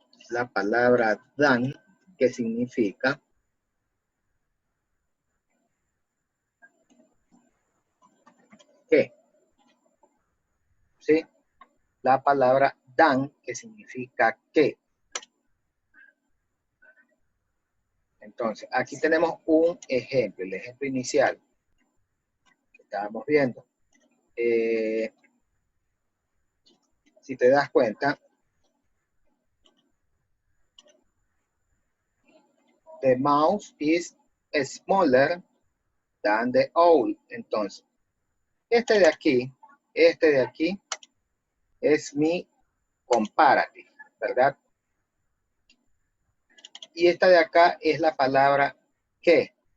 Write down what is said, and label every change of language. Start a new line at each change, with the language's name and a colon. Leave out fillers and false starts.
Spanish: La palabra than, que significa que, ¿sí? La palabra than, que significa que. Entonces, aquí tenemos un ejemplo, el ejemplo inicial que estábamos viendo. Si te das cuenta,
English: the mouse is smaller than the owl.
Spanish: Entonces, este de aquí es mi comparative, ¿verdad? Y esta de acá es la palabra que.